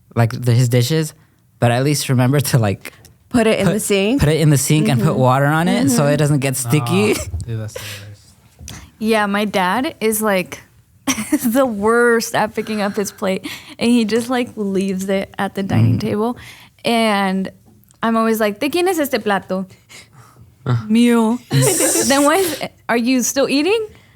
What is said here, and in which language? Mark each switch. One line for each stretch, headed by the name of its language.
English: Like his dishes, but at least remember to like Put it in the sink. Put it in the sink and put water on it so it doesn't get sticky. Oh, dude, that's the worst. Yeah, my dad is like the worst at picking up his plate, and he just like leaves it at the dining table. And I'm always like,
Spanish: ¿de quién es este plato? Mío.
English: Then why are you still eating?